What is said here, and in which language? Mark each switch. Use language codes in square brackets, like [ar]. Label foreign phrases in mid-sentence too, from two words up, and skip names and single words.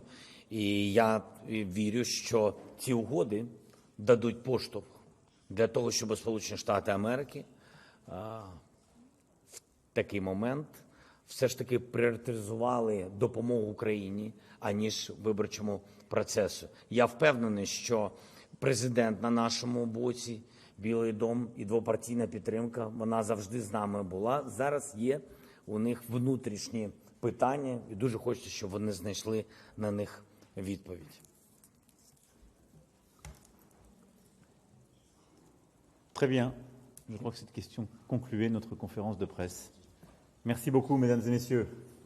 [uk] І я вірю, що ці угоди дадуть поштовх для того, щоб Сполучені Штати Америки в такий момент все ж таки пріоритезували допомогу Україні, аніж виборчому процесу. Я впевнений, що президент на нашому боці, Білий дом і двопартійна підтримка, вона завжди з нами була. Зараз є у них внутрішні питання, і дуже хочеться, щоб вони знайшли на них відповідь. [fr] Très bien. Je crois que cette question concluait notre conférence de presse. Merci beaucoup, mesdames et messieurs.